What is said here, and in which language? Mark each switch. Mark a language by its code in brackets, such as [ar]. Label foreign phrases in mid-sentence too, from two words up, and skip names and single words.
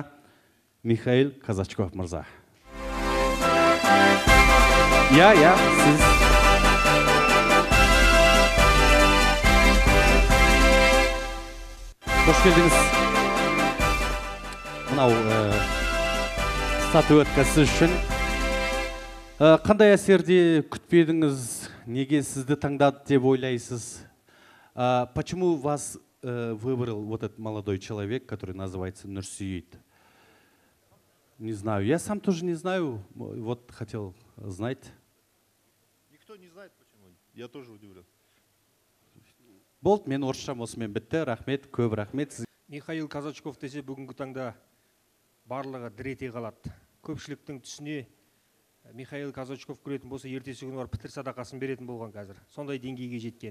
[kk] Михаил Казачков мырза. Сіз қош келдіңіз. Мынау статуэтка сіз үшін. Қандай әсерде күтпедіңіз? Неге сізді таңдады деп ойлайсыз? [ru] Почему вас выбрал вот этот молодой человек, который называется Нурсейит? Не знаю. Я сам тоже не знаю. Вот хотел знать. Никто не знает почему. Я тоже удивлен. [kk] Болды, мен орысшам осымен бітті. Рахмет, көп рахмет. Михаил Казачков десе бүгінгі таңда барлығы дірете қалады. Көпшіліктің түсіне Михаил Казачков көретін болса, ертесі күні бар пітір садақасын беретін болған қазір. Сондай деңгейге жеткен.